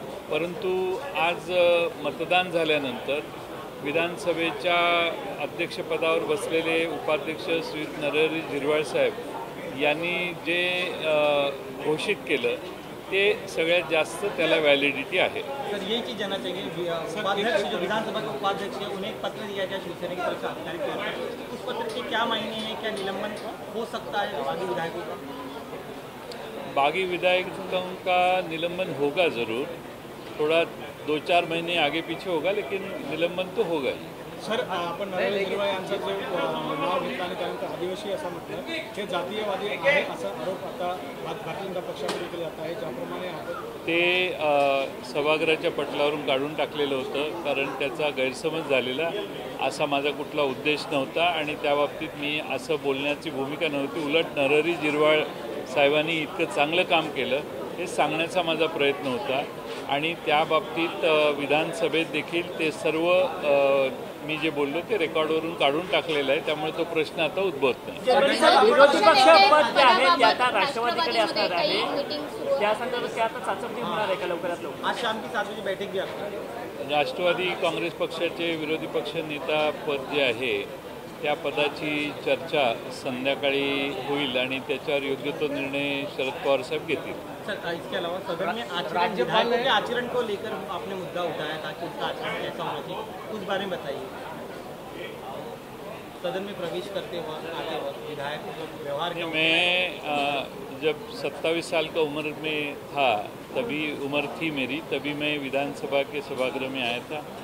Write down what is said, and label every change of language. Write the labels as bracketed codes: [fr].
[mr] परंतु आज मतदान झाल्यानंतर विधानसभेच्या अध्यक्षपदावर बसलेले उपाध्यक्ष श्री नरहरी झिरवाळ साहेब यांनी जे घोषित केलं ते सगळ्यात जास्त त्याला वैलिडिटी है। [hi] सर ये चीज़ जानना चाहिए, उपाध्यक्ष जो विधानसभा के उपाध्यक्ष है उन्हें एक पत्र दिया गया शिवसेना की तरफ से आधिकारिक तौर पर, उस पत्र के क्या मायने हैं, क्या निलंबन हो सकता है बागी विधायकों का? बागी विधायकों का निलंबन होगा ज़रूर, थोड़ा 2-4 महीने आगे पीछे होगा, लेकिन निलंबन तो होगा ही। [mr] सर आपण नरहरी झिरवाळ यांचं जे नाव घेतलं आणि त्यानंतर आदिवासी असं म्हटलं, हे जातीयवादी आहे असा आरोप आता भारतीय जनता पक्षाकडे केला जात आहे। ज्याप्रमाणे ते सभागृहाच्या पटलावरून काढून टाकलेलं होतं, कारण त्याचा गैरसमज झालेला असा माझा कुठला उद्देश नव्हता आणि त्या बाबतीत मी असं बोलण्याची भूमिका नव्हती। उलट नरहरी झिरवाळ साहेबांनी इतकं चांगलं काम केलं हे सांगण्याचा माझा प्रयत्न होता आणि त्या बाबतीत विधानसभेत देखील ते सर्व मी जे बोललो ते रेकॉर्डवरून काढून टाकलेलं आहे, त्यामुळे तो प्रश्न आता उद्भवत नाही। विरोधी पक्ष पद जे आहे ते आता राष्ट्रवादीकडे असणार आहे, त्या संदर्भात ते आता चाचपणी होणार आहे का लवकरात लवकर? [hi] आज शाम की 7 बजे बैठक भी असणार। [mr] राष्ट्रवादी काँग्रेस पक्षाचे विरोधी पक्ष नेता पद जे आहे त्या पदाची चर्चा संध्याकाळी होईल आणि त्याच्यावर योग्य तो निर्णय शरद पवार साहेब घेतील। [hi] सर इसके अलावा सदन में विधायकों के आचरण को लेकर आपने मुद्दा उठाया था कि उसका आचरण कैसा होना चाहिए, उस बारे में बताइए। सदन में प्रवेश करते आते वक्त विधायक व्यवहार के मैं जब 27 साल का उम्र में था, तभी उम्र थी मेरी, तभी मैं विधानसभा के सभागृह में आया था।